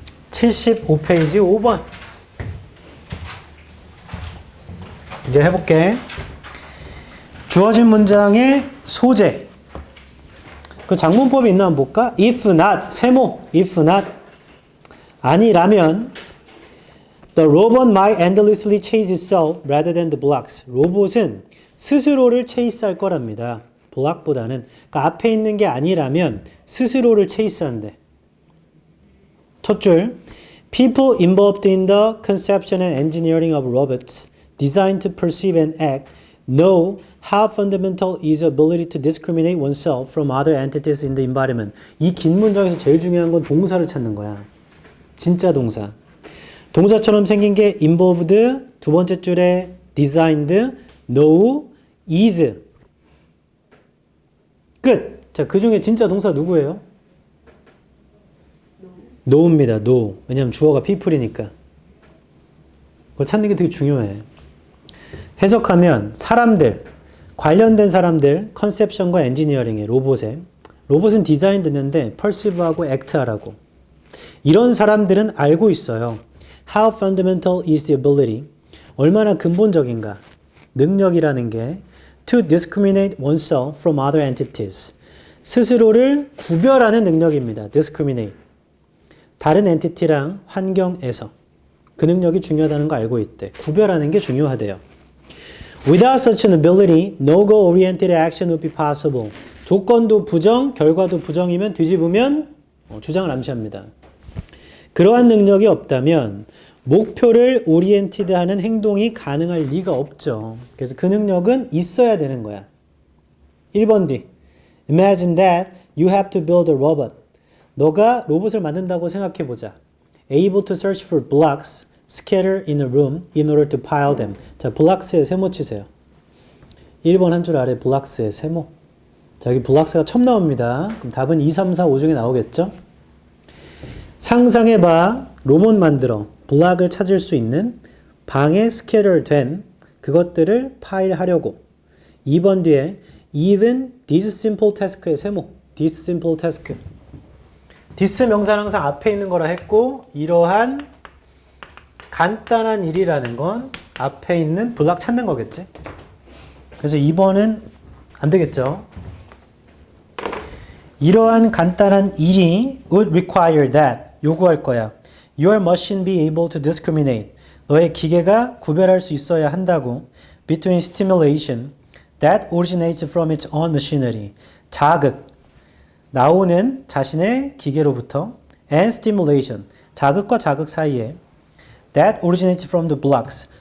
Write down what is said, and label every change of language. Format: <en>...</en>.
<ko>75페이지 5번. 이제 해볼게. 주어진 문장의 소재. 그 장문법이 있나 한번 볼까?</ko> <en>If not,</en> <ko>세모.</ko> <en>If not.</en> <ko>아니라면</ko> <en>The robot might endlessly chase itself rather than the blocks.</en> <ko>로봇은 스스로를 체이스할 거랍니다. 블록보다는. 그러니까 앞에 있는 게 아니라면 스스로를 체이스한대. 첫 줄.</ko> <en>People involved in the conception and engineering of robots designed to perceive and act know how fundamental is ability to discriminate oneself from other entities in the environment.</en> <ko>이 긴 문장에서 제일 중요한 건 동사를 찾는 거야. 진짜 동사. 동사처럼 생긴 게 involved, 두 번째 줄에 designed, know, is. 끝. 자, 그 중에 진짜 동사 누구예요? know입니다. know. 왜냐면 주어가 people이니까. 그걸 찾는 게 되게 중요해. 해석하면 사람들, 관련된 사람들, 컨셉션과 엔지니어링의 로봇에. 로봇은 디자인 듣는데 perceive하고 act하라고. 이런 사람들은 알고 있어요.</ko> <en>How fundamental is the ability?</en> <ko>얼마나 근본적인가? 능력이라는 게</ko> <en>to discriminate oneself from other entities.</en> <ko>스스로를 구별하는 능력입니다.</ko> <en>discriminate.</en> <ko>다른 엔티티랑 환경에서. 그 능력이 중요하다는 거 알고 있대. 구별하는 게 중요하대요.</ko> <en>Without such an ability, no goal-oriented action would be possible.</en> <ko>조건도 부정, 결과도 부정이면 뒤집으면 주장을 암시합니다. 그러한 능력이 없다면 목표를 오리엔티드하는 행동이 가능할 리가 없죠. 그래서 그 능력은 있어야 되는 거야. 1번 뒤.</ko> <en>Imagine that you have to build a robot.</en> <ko>너가 로봇을 만든다고 생각해보자.</ko> <en>Able to search for blocks scattered in a room in order to pile them.</en> <ko>자, 블록스의 세모 치세요. 1번 한 줄 아래 블록스의 세모. 자, 여기 블록스가 처음 나옵니다. 그럼 답은 2, 3, 4, 5 중에 나오겠죠? 상상해봐. 로봇 만들어. 블록을 찾을 수 있는 방에 스캐터 된 그것들을 파일하려고. 2번 뒤에</ko> <en>even this simple task의 세모. this simple task.</en> <ko>this 명사는 항상 앞에 있는 거라 했고 이러한 간단한 일이라는 건 앞에 있는 블록 찾는 거겠지. 그래서 2번은 안 되겠죠. 이러한 간단한 일이</ko> <en>would require that</en> <ko>요구할 거야.</ko> <en>Your machine be able to discriminate.</en> <ko>너의 기계가 구별할 수 있어야 한다고.</ko> <en>Between stimulation that originates from its own machinery.</en> <ko>자극. 나오는 자신의 기계로부터</ko> <en>and stimulation.</en> <ko>자극과 자극 사이에</ko> <en>that originates from the blocks.</en>